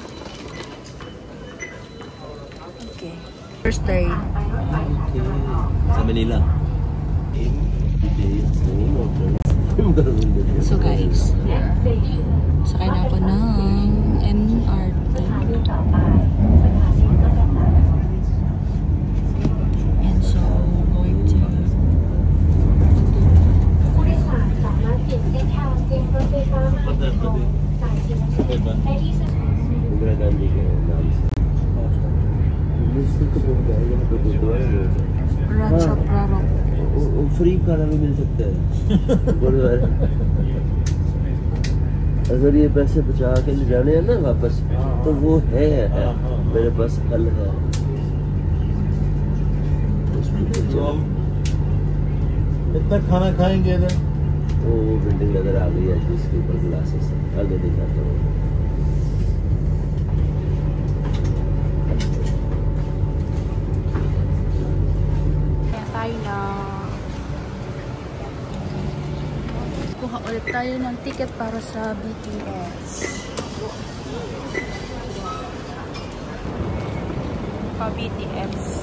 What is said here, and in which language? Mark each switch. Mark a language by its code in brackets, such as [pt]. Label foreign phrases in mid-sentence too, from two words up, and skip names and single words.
[en] Okay. First day. [tl] Okay. Sa Manila. [en] So guys, [tl] sakay na ako ng MRT. [en] And so, going to... Raja Prarok. [hi] फ्री खाना भी मिल सकता है अगर ये पैसे बचा के ले जाने हैं ना वापस तो वो है मेरे पास हल है इतना खाना खाएंगे इधर वो बिल्डिंग नजर आ गई है जिसके ऊपर ग्लासेस आगे दिखाता हूँ [tl] Kuha ulit tayo ng ticket para sa BTS. Pa BTS.